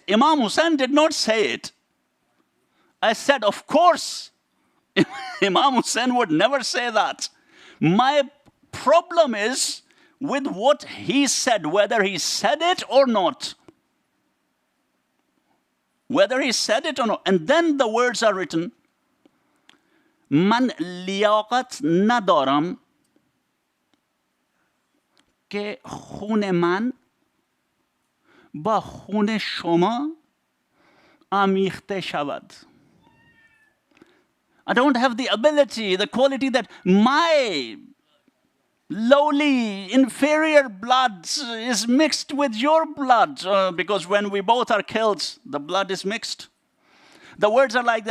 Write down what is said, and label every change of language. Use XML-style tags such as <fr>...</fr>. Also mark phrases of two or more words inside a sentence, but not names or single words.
<en>Imam Hussein did not say it. I said, of course, Imam Hussein would never say that. My problem is with what he said, whether he said it or not. Whether he said it or not. And then the words are written,</en> <fa>من لیاقت ندارم که خون من با خون شما آمیخته شود.</fa> <en>I don't have the ability, the quality that my lowly, inferior blood is mixed with your blood. Because when we both are killed, the blood is mixed. The words are like that.</en>